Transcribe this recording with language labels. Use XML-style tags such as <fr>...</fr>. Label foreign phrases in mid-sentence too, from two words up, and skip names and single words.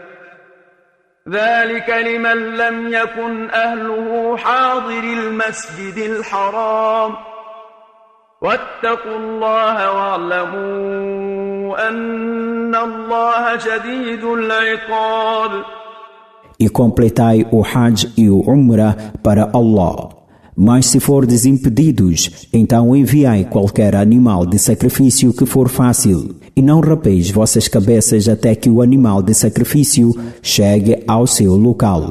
<ar>ذلك لمن لم يكن أهله حاضر المسجد الحرام واتقوا الله واعلموا أن الله شديد العقاب.</ar> <pt>E completai o Hajj e o Umrah para Allah. Mas se fordes impedidos, então enviai qualquer animal de sacrifício que for fácil, e não rapeis vossas cabeças até que o animal de sacrifício chegue ao seu local.</pt>